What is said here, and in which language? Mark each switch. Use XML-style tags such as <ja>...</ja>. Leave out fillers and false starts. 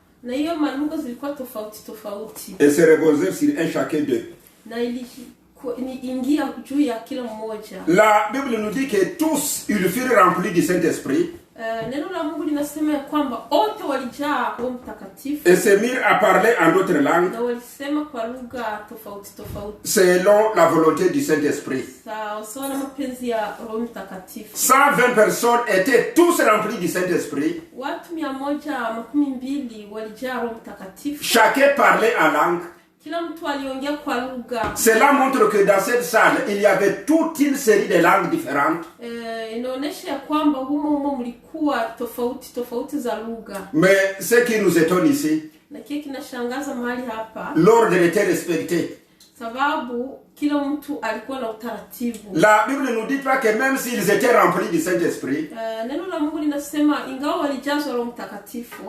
<sw>Na hiyo malugha zilikuwa tofauti.</sw> <fr>Et se reposaient sur un chacun d'eux.</fr> <sw>Na ingia juu ya kila mmoja.</sw> <fr>La Bible nous dit que tous ils furent remplis du Saint-Esprit.</fr> <sw>Neno la Mungu linasema ya kwamba wote walijaa Roho Mtakatifu.</sw> <fr>Et se mirent à parler en d'autres langues.</fr> <sw>Na walisema kwa lugha tofauti.</sw> <fr>Selon la volonté du Saint-Esprit.</fr> <sw>Sawa na mapenzi ya Roho Mtakatifu.</sw> <fr>120 personnes étaient tous remplies du Saint-Esprit.</fr> <sw>Watu 112 walijaa Roho Mtakatifu.</sw> <fr>Chacun parlait en langue.</fr> <sw>Kila mtu aliongea kwa lugha.</sw> <fr>Cela montre que dans cette salle, il y avait toute une série de langues différentes.</fr> <sw>Inaonyesha ya kwamba humo mlikuwa tofauti za lugha.</sw> <fr>Mais ce qui nous étonne ici,</fr> <sw>na kile kinashangaza mahali hapa,</sw> <fr>l'ordre était respecté.</fr> <sw>Sababu kila mtu alikuwa na utaratibu.</sw> <fr>La Bible ne nous dit pas que même s'ils étaient remplis du Saint-Esprit,</fr> <sw>neno la Mungu linasema ingawa walijazwa Roho Mtakatifu,</sw>